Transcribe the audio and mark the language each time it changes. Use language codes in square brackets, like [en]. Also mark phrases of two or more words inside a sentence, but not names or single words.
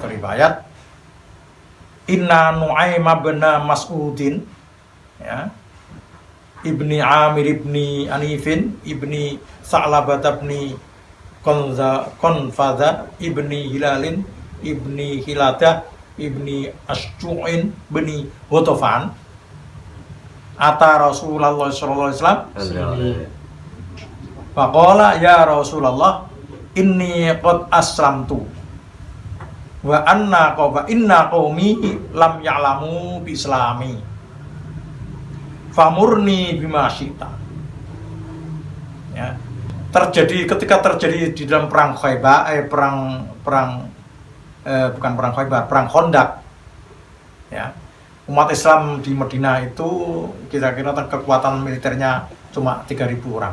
[id] riwayat, [ar] Inna Nu'aim bin Mas'udin, ya, Ibni Amir ibni Anifin ibni Sa'labat ibni Konfadha ibni Hilalin ibni Hiladah ibni Asju'in ibni Hutofan أتى رسول الله صلى الله عليه وسلم فقال يا رسول الله إني قد أسلمت وإن قومي لم يعلموا بإسلامي فمرني بما شئت. [id] Ya. Ketika terjadi di dalam perang Khaybar, bukan perang Khaybar, perang Khandaq. Ya. Umat Islam di Madinah itu kira-kira kekuatan militernya cuma 3.000 orang.